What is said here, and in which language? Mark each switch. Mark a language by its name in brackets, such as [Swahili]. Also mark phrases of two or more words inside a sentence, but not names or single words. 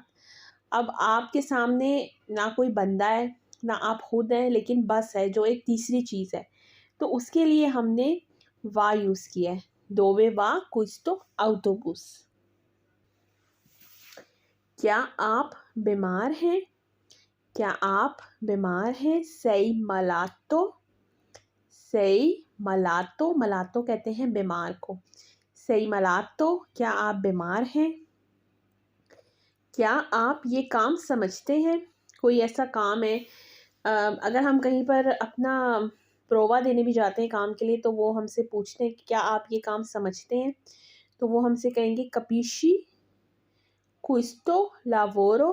[Urdu] اب آپ کے سامنے نہ کوئی بندہ ہے نہ آپ خود ہیں، لیکن بس ہے جو ایک تیسری چیز ہے، تو اس کے لیے ہم نے va یوز کیا ہے. [Italian] dove va questo autobus. [Urdu] کیا آپ بیمار ہیں. کیا آپ بیمار ہیں. [Italian] sei malato. sei malato, malato [Urdu] کہتے ہیں بیمار کو. [Italian] sei malato, [Urdu] کیا آپ بیمار ہیں۔ کیا آپ یہ کام سمجھتے ہیں. کوئی ایسا کام ہے، اگر ہم کہیں پر اپنا پروا دینے بھی جاتے ہیں کام کے لیے، تو وہ ہم سے پوچھتے ہیں کہ کیا آپ یہ کام سمجھتے ہیں، تو وہ ہم سے کہیں گے [Italian] capisci questo lavoro.